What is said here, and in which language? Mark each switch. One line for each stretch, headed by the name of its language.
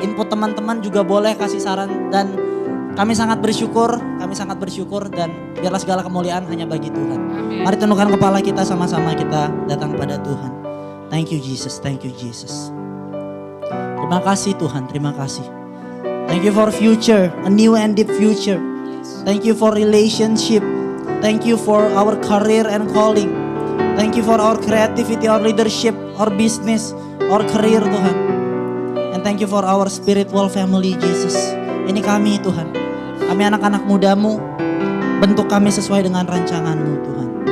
Indonesian: Input teman-teman juga boleh kasih saran. Dan kami sangat bersyukur dan biarlah segala kemuliaan hanya bagi Tuhan. Amin. Mari tundukkan kepala kita sama-sama kita datang pada Tuhan.
English: Thank you Jesus, thank you Jesus.
Indonesian: Terima kasih Tuhan, terima kasih.
English: Thank you for future, a new and deep future. Thank you for relationship. Thank you for our career and calling. Thank you for our creativity, our leadership, our business, our career Tuhan. And thank you for our spiritual family Jesus.
Indonesian: Ini kami Tuhan. Kami anak-anak mudamu. Bentuk kami sesuai dengan rancanganmu Tuhan.